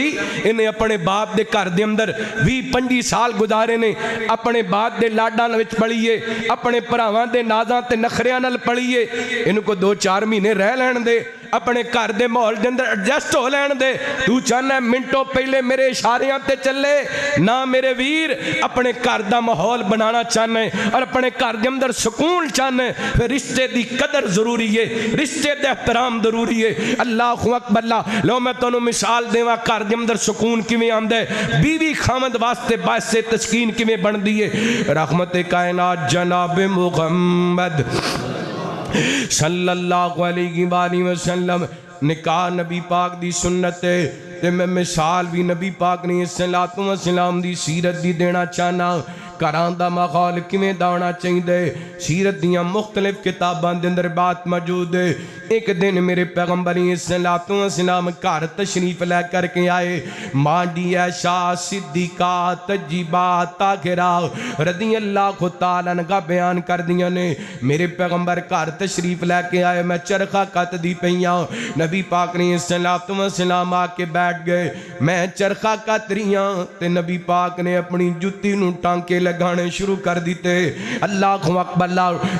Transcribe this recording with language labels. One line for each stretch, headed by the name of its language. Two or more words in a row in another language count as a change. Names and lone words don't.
Punjabi: انہیں اپنے باپ کے گھر کے اندر 20-25 سال گزارے نے، اپنے باپ کے لاڈاں وچ پلیے، اپنے بھراواں دے نازاں تے نخریاں نال پلیے. انہوں کو 2-4 مہینے رہ لین دے، اپنے گھر کے ماحول کے اندر ایڈجسٹ ہو لین دے. تو چاہنا منٹوں پہلے میرے اشاریاں تے چلے نا میرے ویر, اپنے گھر کا ماحول بنانا چاہنا ہے اور اپنے گھر کے اندر سکون چاہنا ہے.
Urdu: پھر رشتے کی قدر ضروری ہے، رشتے کا احترام ضروری ہے.
Arabic: الله أكبر.
Punjabi: لو میں تہانوں مثال دیواں گھر کے اندر سکون کیویں آندا ہے، بیوی خاوند واسطے باعث تسکین کیویں بندی ہے. رحمت کائنات جناب محمد
Arabic: صلى الله عليه وسلم
Punjabi: نکاح نبی پاک دی سنت ہے. تے میں مثال بھی نبی پاک نے
Arabic: صلاة و سلام
Punjabi: دی سیرت دی دینا چاہنا. گھراں دا ماحول کیویں دا ہونا چاہیے، سیرت دیاں مختلف کتاباں دے اندر بات موجود ہے. ایک دن میرے پیغمبر
Arabic: صلاة و سلام
Punjabi: گھر تشریف لے کرکے آئے. ماں دی عائشہ صدیقہ طیبہ طاہرہ
Arabic: رضي الله تعالى عنها
Punjabi: بیان کر دیاں نے میرے پیغمبر گھر تشریف لے کے آئے، میں چرخہ کتدی پئیاں. نبی پاک نے
Arabic: صلاة و سلام
Punjabi: آ کے بیٹھ گئے، میں چرخہ کت رہی ہاں تے نبی پاک نے اپنی جتی نوں ٹانکے لگانے شروع کر دتے.
Arabic: الله أكبر.